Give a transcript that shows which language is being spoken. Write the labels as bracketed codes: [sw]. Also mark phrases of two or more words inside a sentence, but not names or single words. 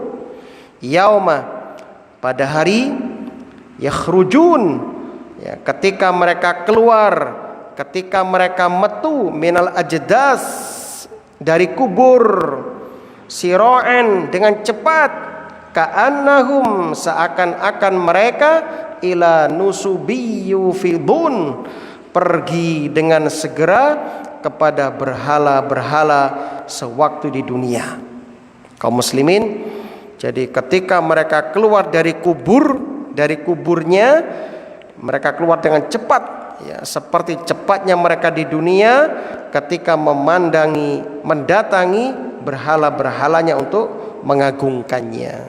[id] Yauma, pada hari, yakhrujun, ya, ketika mereka keluar, ketika mereka metu, [ar] من الأجداث, [id] dari kubur, sira'an, dengan cepat, ka'annahum, seakan-akan mereka, [ar] إلى نصب يوفضون, [id] pergi dengan segera kepada berhala-berhala sewaktu di dunia. Kaum muslimin, jadi ketika mereka keluar dari kuburnya, mereka keluar dengan cepat, ya, seperti cepatnya mereka di dunia ketika mendatangi berhala-berhalanya untuk mengagungkannya.